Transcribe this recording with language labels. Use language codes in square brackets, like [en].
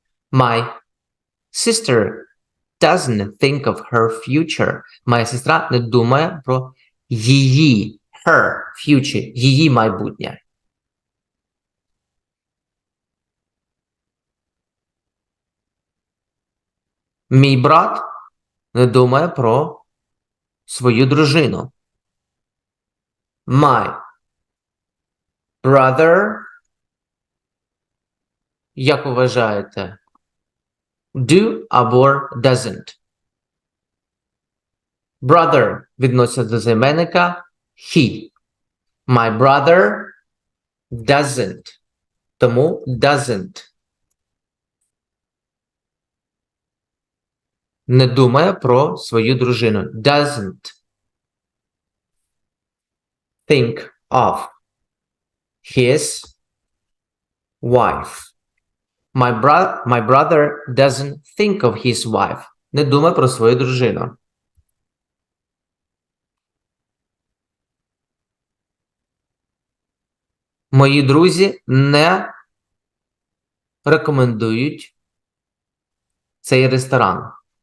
[en] My sister doesn't think of her future. [uk] Моя сестра не думає про її, [en] her future, [uk] її майбутнє. Мій брат не думає про свою дружину. [en] My brother, [uk] як ви вважаєте, do або doesn't? Brother відноситься до займенника he. [en] My brother doesn't. [uk] Тому doesn't. Не думає про свою дружину. [en] Doesn't think of his wife. My brother doesn't think of his wife. [uk] Не думає про свою дружину. Мої друзі не рекомендують цей ресторан.